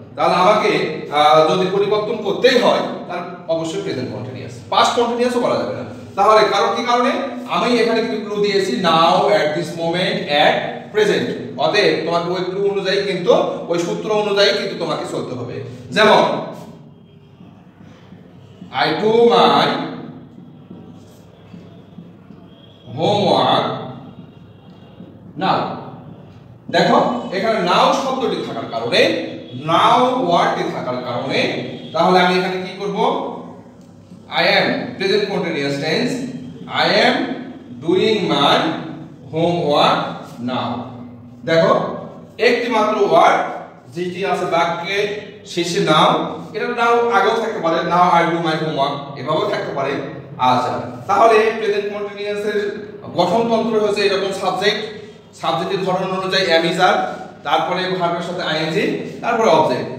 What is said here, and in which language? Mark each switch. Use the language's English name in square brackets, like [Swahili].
[Bangla] তাহলে আমাকে যদি পরিবর্তন করতেই হয় তাহলে অবশ্যই প্রেজেন্ট কন্টিনিউয়াস, পাস্ট কন্টিনিউয়াসও করা যাবে না। তাহলে কি কারণে আমি এখানে কিন্তু ক্লু দিয়েছি নাও, [English] At this moment, at present. [Bangla] অতএব তোমাকে ওই ক্লু অনুযায়ী কিন্তু, ওই সূত্র অনুযায়ী কিন্তু তোমাকে চলতে হবে। [English] যেমন I do my homework now। [Bangla] দেখো এখানে নাও শব্দটি থাকার কারণে, নাও ওয়ার্ডটি থাকার কারণে, তাহলে আমি এখানে কি করব? [English] I am present continuous tense, I am doing my homework now। [Bangla] দেখো একটি মাত্র ওয়ার্ড যেটি আছে বাক্যে শেষে নাও, এটা নাও আগেও থাকতে পারে, [English] now I do my homework, [Bangla] এভাবেও থাকতে পারে। আচ্ছা, তাহলে প্রেজেন্ট কন্টিনিউয়াস এর গঠনতন্ত্র হচ্ছে এরকম, সাবজেক্টের ধরন অনুযায়ী am is are, তারপরে ভার্বের সাথে ing, তারপরে অবজেক্ট।